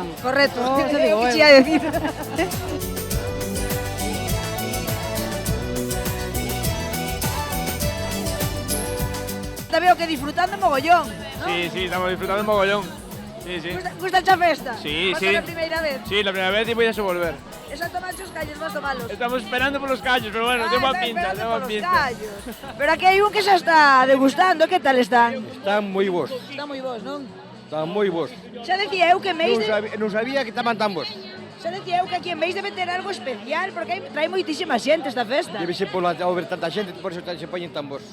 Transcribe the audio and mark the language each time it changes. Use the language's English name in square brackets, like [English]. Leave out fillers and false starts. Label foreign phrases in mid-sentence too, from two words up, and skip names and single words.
[Galician] Correcto, Xa digo que eu. che ia decir. [Spanish] Te veo que disfrutando mogollón, ¿no? Sí, estamos disfrutando mogollón. Sí. [Galician] Gusta a festa? [Spanish] Sí, Vas sí. a la primeira vez? Sí, la primera vez y voy a volver. [Galician] Esa tomache os callos, vas tomalos. [Spanish] Estamos esperando por los callos, pero bueno, tengo pinta, tengo pinta. [Galician] Pero aquí hai un que xa está degustando, que tal están? Están moi bons, Está moi bons, non? están moi bons. Xa decía eu que Meis Non sabía que estaban tan bons. xa decía eu que aquí en Meis debe ter algo especial, porque trae moitísima xente esta festa. Debe ser por ver tanta xente, [Spanish] por eso [Galician] se poñen tan bons.